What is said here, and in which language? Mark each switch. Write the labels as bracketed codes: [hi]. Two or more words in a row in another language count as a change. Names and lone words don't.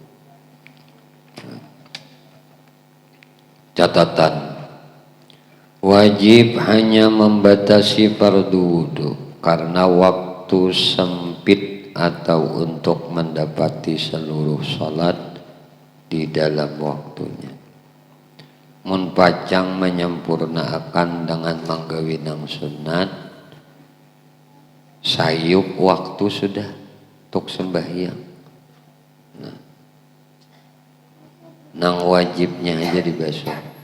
[id] Catatan: wajib hanya membatasi fardu wudu karena waktu sempit atau untuk mendapati seluruh salat di dalam waktunya. [bjn] Mun pacang menyempurnakan dengan manggawinang sunat, sayup waktu sudah untuk sembahyang. Nah, nang wajibnya aja dibasuh.